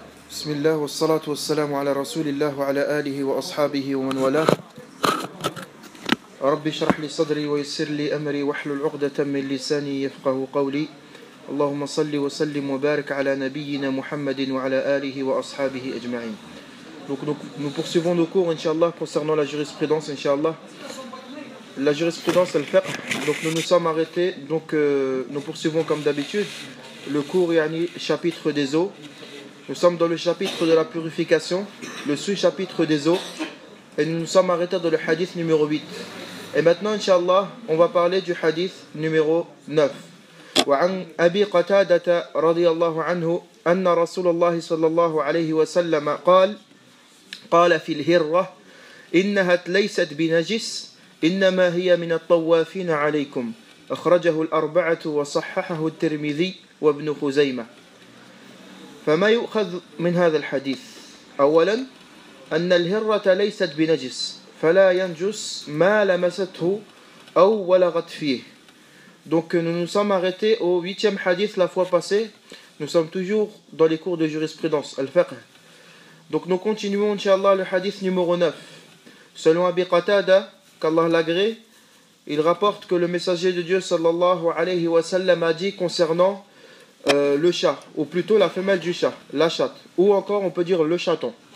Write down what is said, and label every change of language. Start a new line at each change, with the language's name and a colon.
Arabic: بسم الله والصلاة والسلام على رسول الله وعلى آله وأصحابه ومن والاه رب اشرح لي صدري ويسر لي أمري واحلل عقدة من لساني يفقه قولي اللهم صل وسلم وبارك على نبينا محمد وعلى آله وأصحابه أجمعين.
French: Donc nous poursuivons nos cours Inch'Allah concernant la jurisprudence Inch'Allah. La jurisprudence al-fiqh. Donc nous nous sommes arrêtés, nous poursuivons comme d'habitude le cours yani chapitre des eaux. Nous sommes dans le chapitre de la purification, le sous-chapitre des eaux, et nous nous sommes arrêtés dans le hadith numéro 8. Et maintenant, Inch'Allah, on va parler du hadith numéro 9.
Arabic: وعن أبي قتادة رضي الله عنه أن رسول الله صلى الله عليه وسلم قال في الهرة إنها ليست بنجس إنما هي من الطوافين عليكم أخرجه الأربعة وصححه الترمذي وابن خزيمة. فما يؤخذ من هذا الحديث؟ أولا أن الهرة ليست بنجس فلا ينجس ما لمسته أو ولغت فيه.
French: Donc nous nous sommes arrêtés au 8e hadith la fois passée. Nous sommes toujours dans les cours de jurisprudence al-fiqh. Donc nous continuons Inch'Allah le hadith numéro 9. Selon Abi Qatada, qu'Allah l'agrée, il rapporte que le messager de Dieu sallallahu alayhi wa sallam a dit concernant le chat, ou plutôt la femelle du chat, la chatte, ou encore on peut dire le chaton.